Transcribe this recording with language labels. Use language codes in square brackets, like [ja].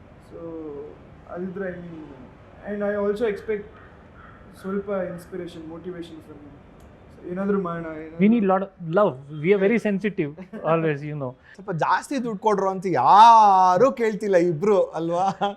[en] So ಅದಿದ್ರೆ I mean, and I also expect ಸ್ವಲ್ಪ inspiration, motivation from him. [kn] ಏನಾದರೂ ಮಾಡೋಣ. [en] We need lot of love. We are very sensitive always, you know. [kn] ಸ್ವಲ್ಪ ಜಾಸ್ತಿ ದುಡ್ಡು ಕೊಡ್ರು ಅಂತ ಯಾರೂ ಕೇಳ್ತಿಲ್ಲ ಇಬ್ರು ಅಲ್ವಾ?